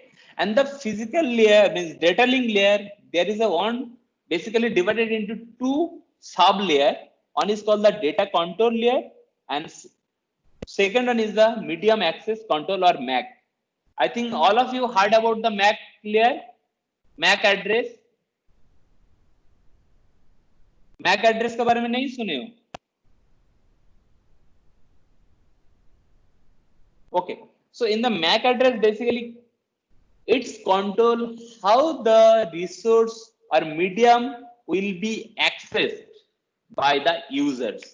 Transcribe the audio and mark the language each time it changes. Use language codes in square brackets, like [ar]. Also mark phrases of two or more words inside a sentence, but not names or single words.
[en] And the physical layer means data link layer, there is a one basically divided into two sub layer. One is called the data control layer and second one is the medium access control or MAC. I think all of you heard about the MAC layer, MAC address. MAC address [hi] के बारे में नहीं सुने हो? [en] Okay, so in the MAC address, basically, it's control how the resource or medium will be accessed by the users.